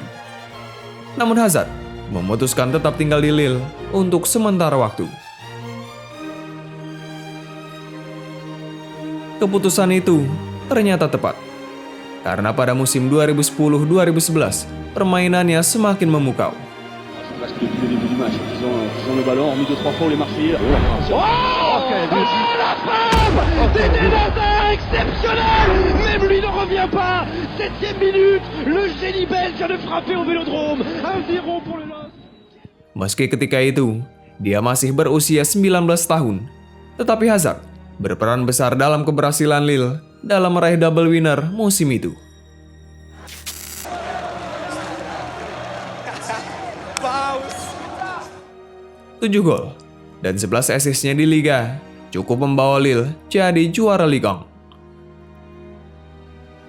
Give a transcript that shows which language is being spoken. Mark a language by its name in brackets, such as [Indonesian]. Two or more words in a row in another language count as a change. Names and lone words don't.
[Indonesian] Namun Hazard memutuskan tetap tinggal di Lille untuk sementara waktu. Keputusan itu ternyata tepat, karena pada musim 2010-2011, permainannya semakin memukau. [French] Parce que depuis le début du match, ils ont le ballon, en mis 2-3 fois, les Marseillais. La frappe d'Eden Hazard exceptionnel. Même lui ne revient pas. 7e minute, le génie belge vient de frapper au Vélodrome. 1-0 pour le LOSC. [Indonesian] Meski ketika itu, dia masih berusia 19 tahun, tetapi Hazard berperan besar dalam keberhasilan Lille dalam meraih [English] double winner [Indonesian] musim itu. 7 gol dan 11 assist-nya di Liga cukup membawa Lille jadi juara Ligue 1.